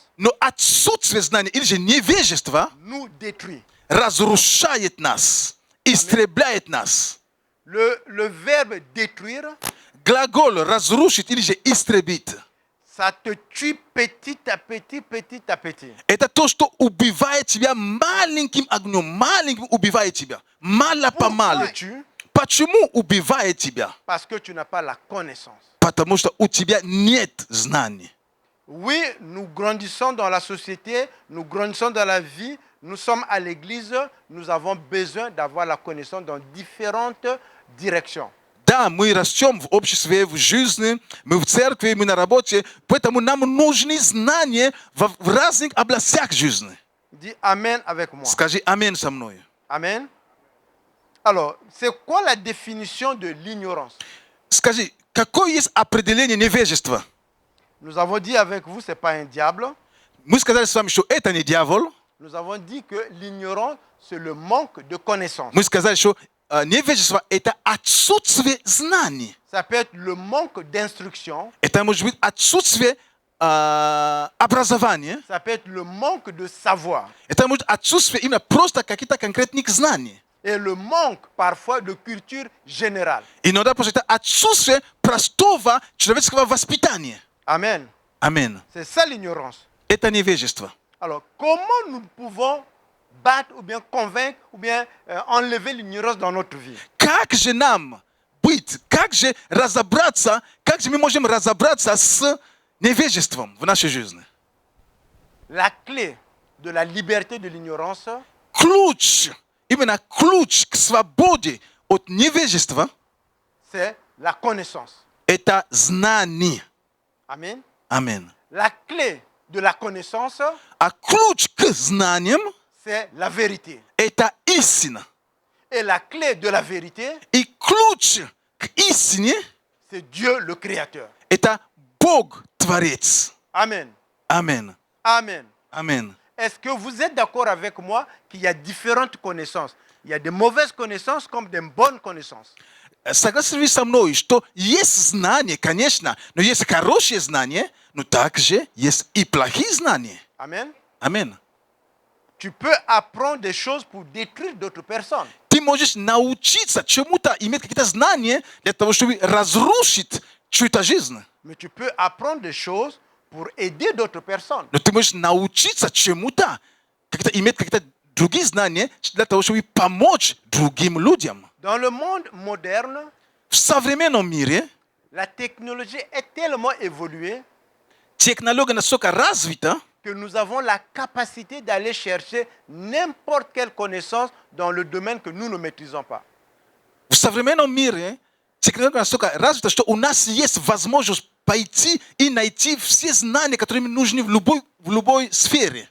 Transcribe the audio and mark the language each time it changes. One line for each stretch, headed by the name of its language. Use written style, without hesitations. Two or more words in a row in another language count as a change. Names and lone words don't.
Russian: но отсутствие знания или же невежество
French: nous détruit.
Russian: разрушает нас, истребляет нас.
French: Le verbe détruire,
Russian: Глагол разрушить или же истребить —
French: ça te tue petit à petit, petit à petit.
Russian: это то, что убивает тебя маленьким огнем, маленьким убивает тебя, мало-помалу.
French: Pourquoi tue?
Russian: Почему убивает тебя?
French: Parce que tu n'as pas la connaissance.
Russian: Потому что у тебя нет знаний.
French: Oui, nous grandissons dans la société, nous grandissons dans la vie, nous sommes à l'église, nous avons besoin d'avoir la connaissance dans différentes directions.
Russian: Да, мы растем в обществе, в жизни, мы в церкви, мы на работе, поэтому нам нужны знания в разных областях жизни.
French: Dis Amen avec moi.
Russian: Скажи амин со мной.
French: Amen. Alors, c'est quoi la définition de l'ignorance?
Russian: Скажи, какое есть определение невежества?
French: Nous avons dit avec vous, ce n'est pas un diable.
Russian: Мы сказали с вами, что это не дьявол.
French: Nous avons dit que l'ignorance, c'est le manque de connaissance.
Russian: Мы сказали, что невежество — это отсутствие знаний.
French: Ça peut être le manque d'instruction.
Russian: Это может быть отсутствие образования.
French: Ça peut être le manque de savoir.
Russian: Это может быть отсутствие именно просто каких-то конкретных знаний.
French: Et le manque parfois de culture générale.
Russian: Иногда просто это отсутствие простого человеческого воспитания.
French: Amen.
Russian: Амин.
French: C'est ça l'ignorance.
Russian: Это невежество.
French: Alors, comment nous pouvons battre ou bien convaincre ou bien enlever l'ignorance dans notre vie?
Russian: Как же нам быть? Как же разобраться? Как же мы можем разобраться с невежеством в нашей жизни?
French: La clé de la liberté de l'ignorance,
Russian: Ключ, именно ключ к свободе от невежества —
French: c'est la connaissance.
Russian: это знание.
French: Amen.
Russian: Амин.
French: La clé de la connaissance,
Russian: А ключ к знаниям
French: c'est la vérité. —
Russian: это истина.
French: Et la clé de la vérité,
Russian: И ключ к истине
French: c'est Dieu le Créateur. —
Russian: это Бог Творец.
French: Amen.
Russian: Амин.
French: Amen.
Russian: Амин.
French: Est-ce que vous êtes d'accord avec moi qu'il y a différentes connaissances? Il y a des mauvaises connaissances comme des bonnes connaissances.
Russian: Согласны ли вы со мной, что есть знания, конечно, но есть хорошие знания, но также есть и плохие знания?
French: Amen.
Russian: Амин.
French: Tu peux apprendre des choses pour détruire d'autres personnes.
Russian: Ты можешь научиться чему-то, иметь какие-то знания для того, чтобы разрушить чью-то жизнь.
French: Mais tu peux apprendre des choses pour aider d'autres personnes.
Russian: Но ты можешь научиться чему-то, иметь какие-то другие знания для того, чтобы помочь другим людям.
French: Dans le monde moderne,
Russian: В современном мире
French: la technologie est tellement évoluée
Russian: технология настолько развита,
French: que nous avons la capacité d'aller chercher n'importe quelle connaissance dans le domaine que nous ne maîtrisons pas.
Russian: В современном мире технология настолько развита, что у нас есть возможность пойти и найти все знания, которые нужны в любой сфере.